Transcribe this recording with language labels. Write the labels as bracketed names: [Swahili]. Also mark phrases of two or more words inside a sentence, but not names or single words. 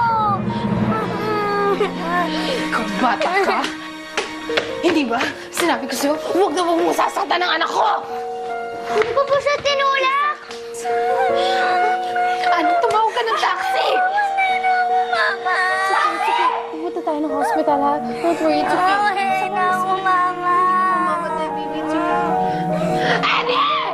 [Filipino] Ikaw bata ka? Hindi ba? Sinabi ko sa'yo, huwag na huwag mong sasaktan ng anak ko! Hindi ko po siya tinulak. Ano? Tumawag ka ng taxi! Mama! Pupunta tayo ng hospital, ha? [English] Don't worry, it's okay. [Filipino] Okay na ako, Mama. [English] Mama, baby, it's okay. Annie!